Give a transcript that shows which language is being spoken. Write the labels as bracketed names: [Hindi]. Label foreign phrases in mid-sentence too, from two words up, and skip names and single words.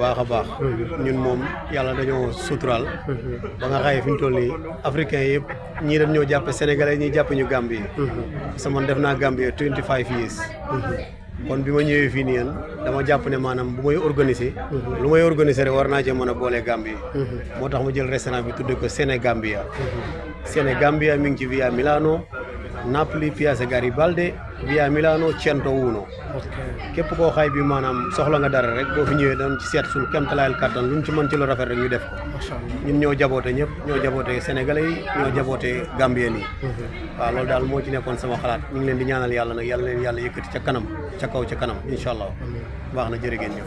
[Wolof] baax a baax ñun moom yàlla dañoo suturaal ba nga xaye fi ñu toll nii africain yëpp ñii dañ ñoo jàppe sénégalais ñii jàppe ñu Gambie [French] parce que [Wolof] man def naa Gambie 25 years kon bi ma ñëwee fii nii yéen dama jàpp ne maanaam bu may organiser lu may organiser rek war naa cee mën a boole Gambie moo tax ma jël restaurant bi tudde ko Sénégambia Sénégambia mi ngi ci via Milano Napoli Piazza Garibaldi via Milano Cento Uno képp koo xay bi maanaam soxla nga dara rek boo fi ñëwee dañ ci seet suñu kéemtalaayal kattan luñ ci mën ci lu rafet rek ñu def ko ñun ñoo jaboote ñëpp ñoo jaboote sénégalais yi ñoo jaboote gambien yi waaw loolu daal moo ci nekkoon sama xalaat ñu ngi leen di ñaanal yàlla nag yàlla leen yàlla yëkkati ca kanam ca kaw ca kanam [Arabic] إن شاء الله [Wolof] baax na jërë ngeen jëf